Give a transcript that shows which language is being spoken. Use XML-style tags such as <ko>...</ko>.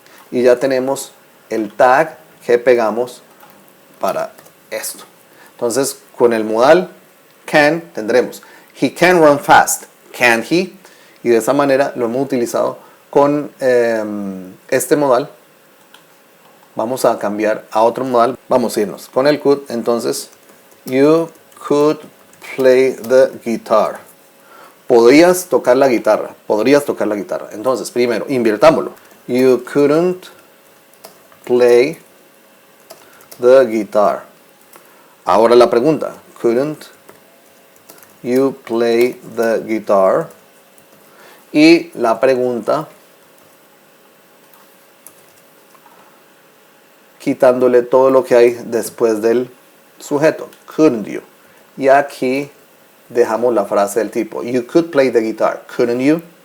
<es>Y ya tenemos el tag que pegamos para esto.</es> <en>Entonces con el modal can tendremos He can run fast. Can he?</en> <es>Y de esa manera lo hemos utilizado con este modal. Vamos a cambiar a otro modal. Vamos a irnos con el could.</es> <en>Entonces, you could play the guitar.</en> <es>Podrías tocar la guitarra. Podrías tocar la guitarra. Entonces, primero, invirtámoslo.</es> <en>You couldn't play the guitar. Ahora la pregunta. Couldn't you play the guitar?</en> <es>Y la pregunta, quitándole todo lo que hay después del sujeto. Couldn't you? Y aquí dejamos la frase del tipo You could play the guitar. Couldn't you?</es>